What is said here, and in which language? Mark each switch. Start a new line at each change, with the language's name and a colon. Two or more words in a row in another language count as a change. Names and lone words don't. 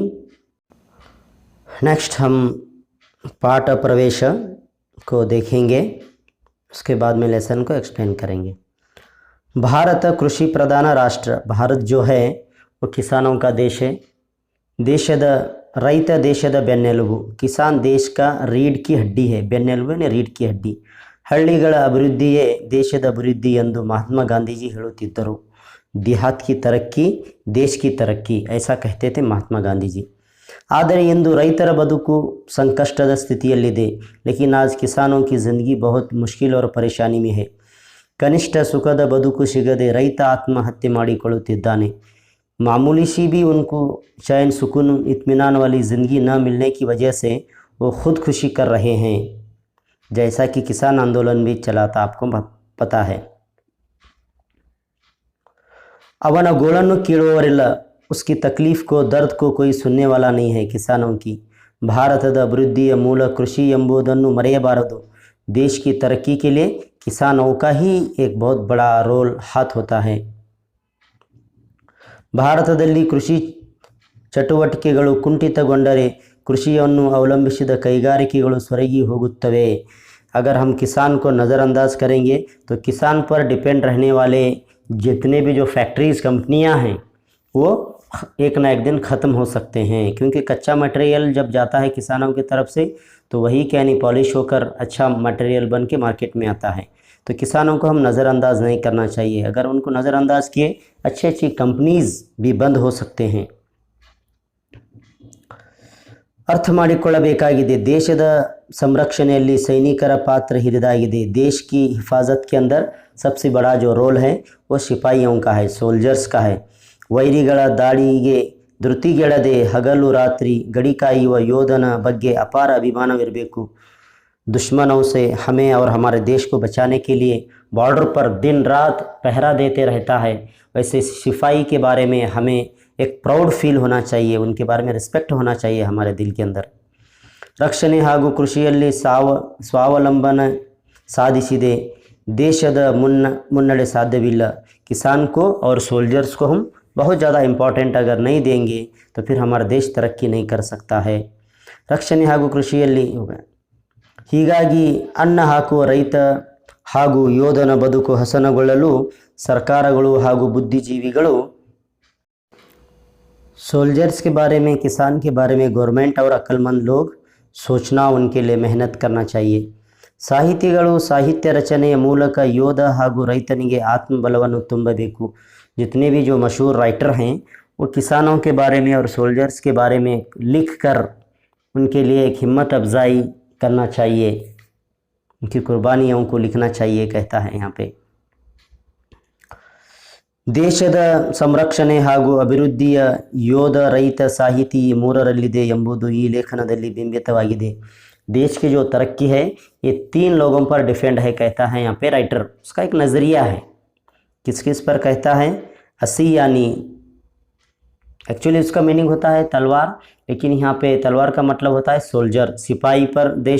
Hindi: नेक्स्ट हम पाठ प्रवेश को देखेंगे, उसके बाद में लेसन को एक्सप्लेन करेंगे। भारत कृषि प्रधान राष्ट्र, भारत जो है वो किसानों का देश है।
Kannada: ದೇಶದ ರೈತ ದೇಶದ ಬೆನ್ನೆಲುಬು,
Hindi: किसान देश का रीढ़ की हड्डी है, ಬೆನ್ನೆಲುಬು ने रीढ़ की हड्डी.
Kannada: ಹಳ್ಳಿಗಳ ಅಭಿವೃದ್ಧಿಯೇ ದೇಶದ ಅಭಿವೃದ್ಧಿ ಎಂದು ಮಹಾತ್ಮ ಗಾಂಧೀಜಿ ಹೇಳುತ್ತಿದ್ದರು.
Hindi: देहात की तरक्की देश की तरक्की ऐसा कहते थे महात्मा गांधी जी.
Kannada: ಆದರೆ ಇಂದು ರೈತರ ಬದುಕು ಸಂಕಷ್ಟದ ಸ್ಥಿತಿಯಲ್ಲಿದೆ.
Hindi: लेकिन आज किसानों की ज़िंदगी बहुत मुश्किल और परेशानी में है.
Kannada: ಕನಿಷ್ಠ ಸುಖದ ಬದುಕು ಸಿಗದೆ ರೈತ ಆತ್ಮಹತ್ಯೆ ಮಾಡಿಕೊಳ್ಳುತ್ತಿದ್ದಾನೆ.
Hindi: मामूली सी भी उनको चैन सुकून इत्मीनान वाली ज़िंदगी न मिलने की वजह से वो खुदकुशी कर रहे हैं, जैसा कि किसान आंदोलन भी चला था, आपको पता है.
Kannada: ಅವನ ಗೋಳನ್ನು ಕೇಳುವವರಿಲ್ಲ,
Hindi: उसकी तकलीफ़ को दर्द को कोई सुनने वाला नहीं है किसानों की.
Kannada: ಭಾರತದ ಅಭಿವೃದ್ಧಿಯ ಮೂಲ ಕೃಷಿ ಎಂಬುದನ್ನು ಮರೆಯಬಾರದು.
Hindi: देश की तरक्की के लिए किसानों का ही एक बहुत बड़ा रोल हाथ होता है.
Kannada: ಭಾರತದಲ್ಲಿ ಕೃಷಿ ಚಟುವಟಿಕೆಗಳು ಕುಂಠಿತಗೊಂಡರೆ ಕೃಷಿಯನ್ನು ಅವಲಂಬಿಸಿದ ಕೈಗಾರಿಕೆಗಳು ಸೊರಗಿ ಹೋಗುತ್ತವೆ.
Hindi: अगर हम किसान को नज़रअंदाज करेंगे तो किसान पर डिपेंड रहने वाले जितने भी जो फैक्ट्रीज़ कंपनियां हैं वो एक ना एक दिन ख़त्म हो सकते हैं, क्योंकि कच्चा मटेरियल जब जाता है किसानों की तरफ से तो वही कैनी पॉलिश होकर अच्छा मटेरियल बन के मार्केट में आता है. तो किसानों को हम नज़रअंदाज नहीं करना चाहिए. अगर उनको नज़रअंदाज किए अच्छी अच्छी कंपनीज़ भी बंद हो सकते हैं.
Kannada: अर्थ ಮಾಡಿಕೊಳ್ಳಬೇಕಾಗಿದೆ. ದೇಶದ संरक्षणೆಯಲ್ಲಿ ಸೈನಿಕರ ಪಾತ್ರ ಹಿರಿದಾಗಿದೆ.
Hindi: देश की हिफाजत के अंदर सबसे बड़ा जो रोल है वो सिपाहियों का है, सोल्जर्स का है.
Kannada: ವೈರಿಗಳ ದಾಳಿಗೆ ಧೃತಿಗೆಡದೆ ಹಗಲು ರಾತ್ರಿ ಗಡಿ ಕಾಯುವ ಯೋಧನ ಬಗ್ಗೆ ಅಪಾರ ಅಭಿಮಾನವಿರಬೇಕು.
Hindi: दुश्मनों से हमें और हमारे देश को बचाने के लिए बॉर्डर पर दिन रात पहरा देते रहता है. वैसे सिपाही के बारे में हमें एक
English: proud feel
Hindi: होना चाहिए, उनके बारे में रिस्पेक्ट होना चाहिए हमारे दिल के अंदर.
Kannada: ರಕ್ಷಣೆ ಹಾಗೂ ಕೃಷಿಯಲ್ಲಿ ಸ್ವಾವಲಂಬನೆ ಸಾಧಿಸಿದೆ ದೇಶದ ಮುನ್ನಡೆ ಸಾಧ್ಯವಿಲ್ಲ.
Hindi: किसान को और सोल्जर्स को हम बहुत ज़्यादा इम्पॉर्टेंट अगर नहीं देंगे तो फिर हमारा देश तरक्की नहीं कर सकता है.
Kannada: ರಕ್ಷಣೆ ಹಾಗೂ ಕೃಷಿಯಲ್ಲಿ ಹೀಗಾಗಿ ಅನ್ನ ಹಾಕುವ ರೈತ ಹಾಗೂ ಯೋಧನ ಬದುಕು ಹಸನಗೊಳ್ಳಲು ಸರ್ಕಾರಗಳು ಹಾಗೂ ಬುದ್ಧಿಜೀವಿಗಳು
Hindi: सोल्जर्स के बारे में, किसान के बारे में गवर्नमेंट और अक्लमंद लोग सोचना, उनके लिए मेहनत करना चाहिए.
Kannada: ಸಾಹಿತಿಗಳು ಸಾಹಿತ್ಯ ರಚನೆಯ ಮೂಲಕ ಯೋಧ ಹಾಗೂ ರೈತನಿಗೆ ಆತ್ಮಬಲವನ್ನು ತುಂಬಬೇಕು.
Hindi: जितने भी जो मशहूर राइटर हैं वो किसानों के बारे में और सोल्जर्स के बारे में लिख कर उनके लिए एक हिम्मत अफजाई करना चाहिए, उनकी कुर्बानियों को लिखना चाहिए, कहता है यहाँ पे.
Kannada: ದೇಶದ ಸಂರಕ್ಷಣೆ ಹಾಗೂ ಅಭಿವೃದ್ಧಿಯ ಯೋಧ ರೈತ ಸಾಹಿತಿ ಮೂರರಲ್ಲಿದೆ ಎಂಬುದು ಈ ಲೇಖನದಲ್ಲಿ ಬಿಂಬಿತವಾಗಿದೆ.
Hindi: देश की जो तरक्की है ये 3 लोगों पर डिपेंड है, कहता है यहाँ पे राइटर. उसका एक नज़रिया है, किस किस पर कहता है. असी यानी एक्चुअली उसका मीनिंग होता है तलवार, लेकिन यहाँ पे तलवार का मतलब होता है सोल्जर, सिपाही पर देश.